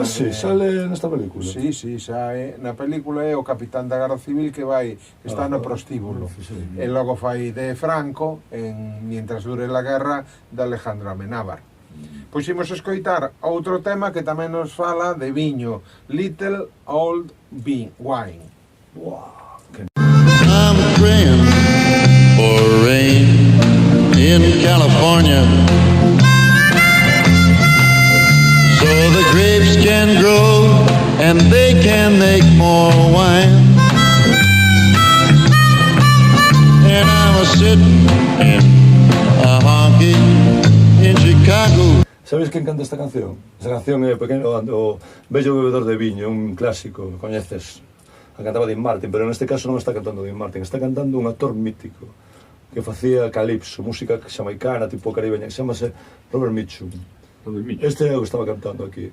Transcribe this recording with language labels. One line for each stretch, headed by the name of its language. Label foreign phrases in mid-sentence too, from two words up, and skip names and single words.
Galician: Sí, sale nesta película. Sí, sae na película, é o capitán da Garda Civil que está no prostíbulo. E logo fai de Franco en Mientras dure la guerra de Alejandro Amenábar. Pois imos escoitar outro tema que tamén nos fala de viño,
English: Little Old Wine. I'm praying for rain in California, so the grapes can grow and they can make more wine. And I'm sitting in a honky in Chicago.
Galician: Sabes quen canta esta canción? Esta canción é o Bello bebedor de viño, un clásico, coñeces. A cantaba Dean Martin, pero neste caso non está cantando Dean Martin, está cantando un actor mítico que facía calipso, música xamaicana, tipo caribeña, que chamase Robert Mitchum. Este é o que estaba cantando aquí.